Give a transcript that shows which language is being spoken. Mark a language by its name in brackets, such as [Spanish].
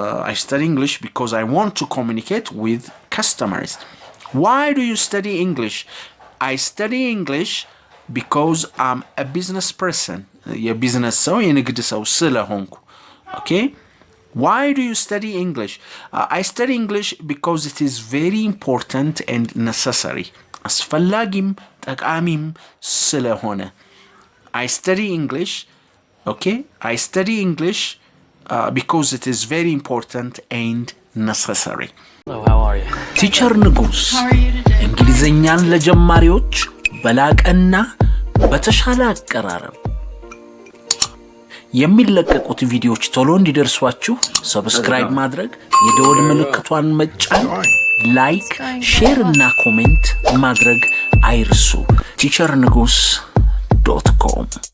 [English] I study English because I want to communicate with customers. Why do you study English? I study English because I'm a business person. [Amharic] የቢዝነስ ሰው የንግድ ሰው ስለሆንኩ። [English] Okay? Why do you study English? I study English because it is very important and necessary. [Amharic] አስፈላጊም ጠቃሚም ስለሆነ። [English] I study English, okay? I study English because it is very important and necessary. Hello, how are you? [Amharic] ቲቸር ንጉስ [English] How are you today? [Amharic] እንግሊዘኛን ለጀማሪዎች በላቀና በተሻለ አቀራረብ የሚለቀቁት ቪዲዮዎች ቶሎ እንዲደርሷችሁ ሰብስክራይብ ማድረግ፣ የደወል ምልክቷን መጫን፣ ላይክ፣ ሼር እና ኮሜንት ማድረግ አይርሱ። teacherngus.com